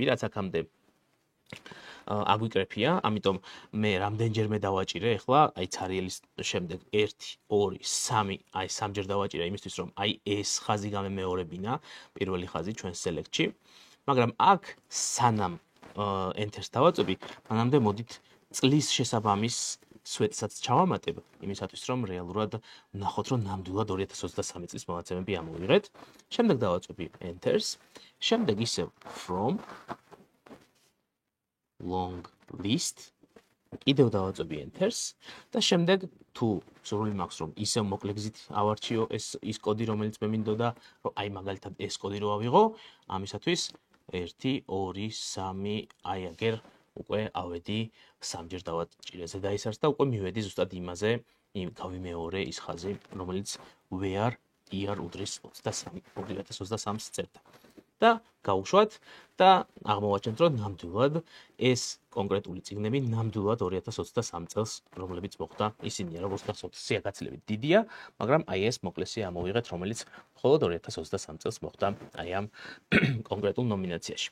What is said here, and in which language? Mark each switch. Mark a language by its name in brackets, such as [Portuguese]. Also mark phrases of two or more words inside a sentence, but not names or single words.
[Georgian] რაც აქამდე აგვიკრეფია, ამიტომ მე რამდენჯერმე დავაჭირე ახლა, აი ცარიელის შემდეგ 1, 2, 3, აი სამჯერ დავაჭირე იმისთვის, რომ აი ეს ხაზი გამემეორებინა, პირველი ხაზი ჩვენ select-ში, მაგრამ აქ სანამ enter-ს დავაწვევი, მანამდე მოდით წლის შესაბამის სვეტსაც ჩავამატებ, იმისათვის რომ რეალურად ვნახოთ, რომ ნამდვილად 2023 წლის მონაცემები ამოვიღეთ. შემდეგ დავაწვევი enter-ს, შემდეგ ისევ [English] from long list, [Georgian] კიდევ დავაწვევი enter-ს და შემდეგ თუ სურვილი მაქვს, რომ ისევ მოკლე გზით ავარჩიო ის კოდი, რომელიც მე მინდოდა, რომ აი მაგალითად ეს კოდი რო ავიღო, ამისათვის 1, 2, 3, აი აგერ უკვე ავედი სამჯერ დავაჭირე ზედა ისარს და უკვე მივედი ზუსტად იმაზე, გავიმეორე ის ხაზი, რომელიც [English] where year [Georgian] უდრის 2023-ს წერდა. და გავუშვათ და აღმოვაჩენთ, რომ ნამდვილად ეს კონკრეტული წიგნები ნამდვილად 2023 წელს, რომლებიც მოხდა, ისინია, როგორც გახსოვთ, სიაგაცილებით დიდია, მაგრამ აი ეს მოკლესი ამოვიღეთ, რომელიც მხოლოდ 2023 წელს მოხდა აი ამ კონკრეტულ ნომინაციაში.